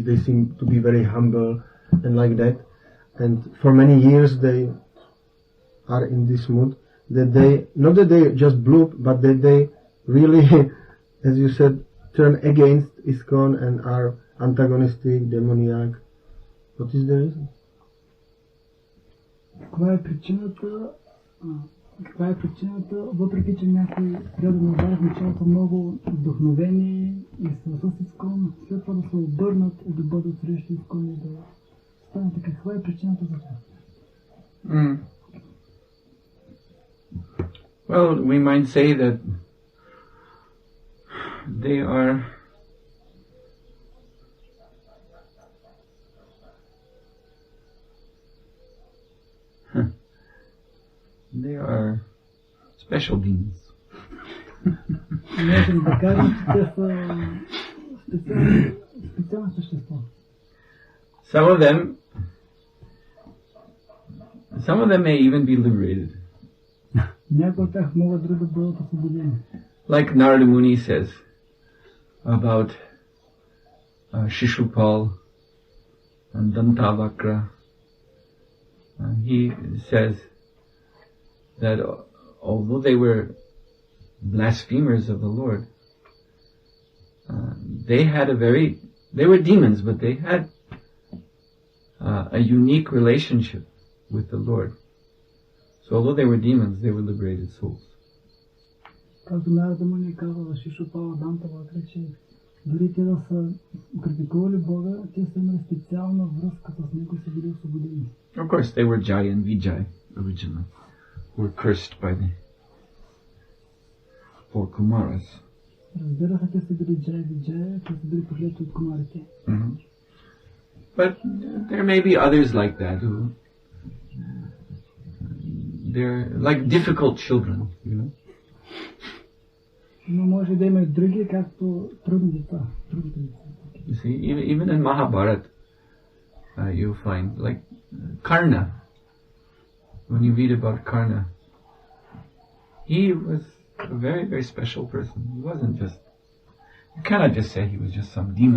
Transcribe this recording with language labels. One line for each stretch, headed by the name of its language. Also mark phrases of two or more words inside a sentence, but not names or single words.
English: They seem to be very humble and like that. And for many years they are in this mood that they, not that they just bloop, but that they really, as you said, turn against ISKCON and are antagonistic, demoniac. What is the reason?
Bulgarian: Каква е причината, въпреки че някои преданни в началото много вдъхновени и са с ISKCON, след това да се обърнат и да бъдат срещу ISKCON и да станат така? Каква е причината за това?
English: Well, we might say that they are special demons.
Bulgarian: Можем да кажем, че те са специални същества.
English: Some of them may even be liberated. Някои от тях могат дори да бъдат освободени. Like Narada Muni says about Shishupal and Dantavakra. He says that although they were blasphemers of the Lord, they were demons, but they had a unique relationship with the Lord. So although they were demons, they were liberated souls.
Bulgarian: Както Нарада Муни казва Шишупала Дантавакра, че дори те да са критикували Бога, те са имали специална връзка с него и са били освободени.
English: Of course, they were Jai and Vijay originally, who were cursed by the four Kumaras.
Bulgarian: Разбира се, те са били Джай и Виджая, те са били проклети от кумарите.
English: But there may be others like that who they're like difficult children, you know.
Bulgarian: Но може да има и други, както трудни деца.
English: You see, even in Mahabharata, you'll find like Karna. When you read about Karna, he was a very, very special person. He wasn't just, you cannot just say he was just some demon.